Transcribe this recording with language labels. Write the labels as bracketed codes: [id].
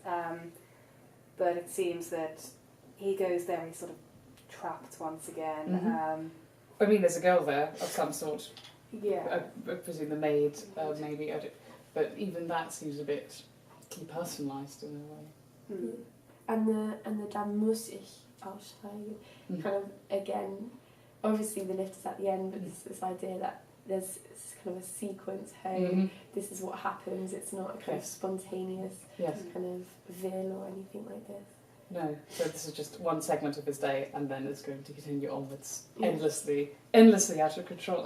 [en] But it seems that he goes there and he's sort of trapped once again. I mean, there's a girl there of some sort. Yeah. I presume the maid, maybe. But even that seems a bit depersonalised in a way. And the [de] da muss ich aussteigen. [en] Kind of, again, obviously the lift is at the end, but this idea that there's kind of a sequence home, this is what happens, it's not a kind of spontaneous kind of veil or anything like this. No, so this is just one segment of his day and then it's going to continue onwards endlessly out of control.